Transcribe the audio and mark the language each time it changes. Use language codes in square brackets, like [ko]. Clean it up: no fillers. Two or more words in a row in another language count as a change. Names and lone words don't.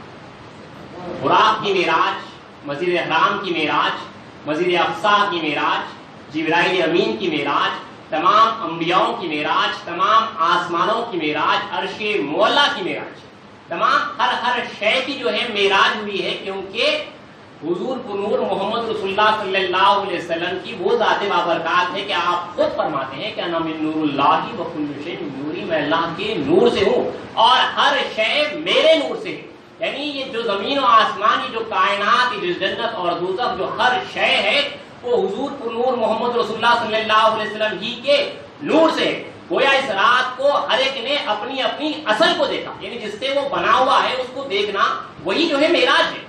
[ur] براق کی معراج، مسجد احرام کی معراج، مسجد اقصی کی معراج، جبرائیل امین کی معراج، تمام انبیاؤں کی معراج، تمام آسمانوں کی معراج، عرش مولا کی معراج، تمام ہر شے کی جو ہے معراج ہوئی ہے، کیونکہ حضور پرنور محمد رسول اللہ [ar] صلی اللہ علیہ وسلم [ur] کی وہ ذات بابرکات ہے کہ آپ خود فرماتے ہیں کہ [ar] انا من نور اللہ و کل شیء من نوری، [ur] میں اللہ کے نور سے ہوں اور ہر شے میرے نور سے ہے. یعنی یہ جو زمین و آسمان، یہ جو کائنات، یہ جو جنت اور دوزخ، جو ہر شے ہے وہ حضور پرنور محمد رسول اللہ [ar] صلی اللہ علیہ وسلم [ur] ہی کے نور سے ہے. گویا اس رات کو ہر ایک نے اپنی اپنی اصل کو دیکھا، یعنی جس سے وہ بنا ہوا ہے اس کو دیکھنا وہی جو ہے معراج ہے.